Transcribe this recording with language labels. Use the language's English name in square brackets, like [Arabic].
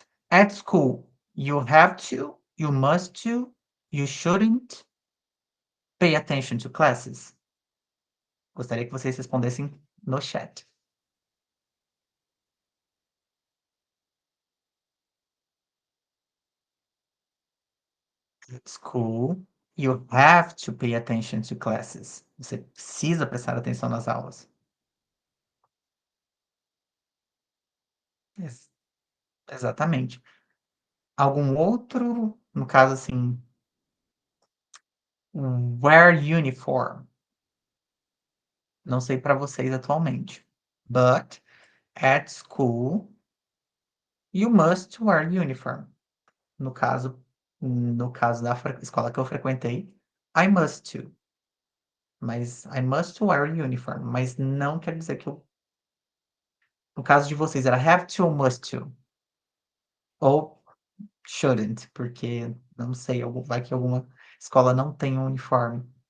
[English] At school, you have to, you must to, you shouldn't pay attention to classes. [Portuguese] Gostaria que vocês respondessem no chat. [English] School, you have to pay attention to classes. [Portuguese] Você precisa prestar atenção nas aulas. Exatamente. Algum outro, no caso assim, [English] wear uniform. [Portuguese] Não sei para vocês atualmente. [English] But at school, you must wear uniform. [Portuguese] No caso da escola que eu frequentei, [English] I must to. [Portuguese] Mas [English] I must wear uniform. [Portuguese] Mas não quer dizer que eu. No caso de vocês, era have to ou must to? Ou shouldn't, porque não sei, vai que alguma escola não tem um uniforme.